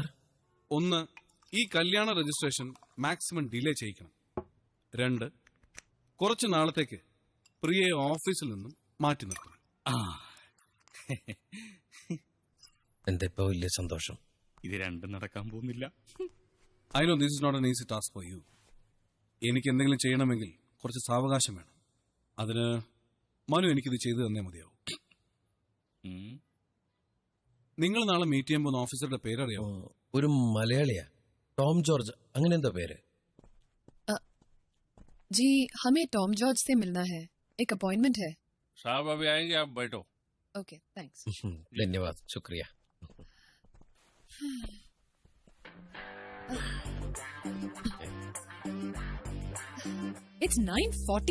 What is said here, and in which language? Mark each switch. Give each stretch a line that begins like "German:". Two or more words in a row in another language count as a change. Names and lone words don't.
Malayalam: ഒന്ന്, ഈ കല്യാണ രജിസ്ട്രേഷൻ
English: maximum delay
Malayalam: ചെയ്യിക്കണം. 2, കുറച്ച് നാളത്തേക്ക് പ്രിയയെ ഓഫീസിൽ നിന്നും മാറ്റി നിർത്തണം. എന്താ ഇപ്പൊ വലിയ സന്തോഷം? ഇത് രണ്ടും നടക്കാൻ പോകുന്നില്ല.
English: I know this is not an easy task for you.
Malayalam: എനിക്ക് എന്തെങ്കിലും ചെയ്യണമെങ്കിൽ കുറച്ച് സാവകാശം വേണം. അതിന് മനു എനിക്കിത് ചെയ്തു തന്നേ മതിയാവും. നിങ്ങൾ നാളെ മീറ്റ് ചെയ്യാൻ പോകുന്ന ഓഫീസറുടെ പേരറിയാമോ? ഒരു മലയാളിയാ, ടോം ജോർജ്, അങ്ങനെ എന്താ പേര്?
Hindi: जी हमें टॉम जॉर्ज से मिलना है, एक अपॉइंटमेंट है. साहब अभी आएंगे, आप बैठो.
English: okay, thanks.
Hindi: धन्यवाद, शुक्रिया.
English: It's 9:40.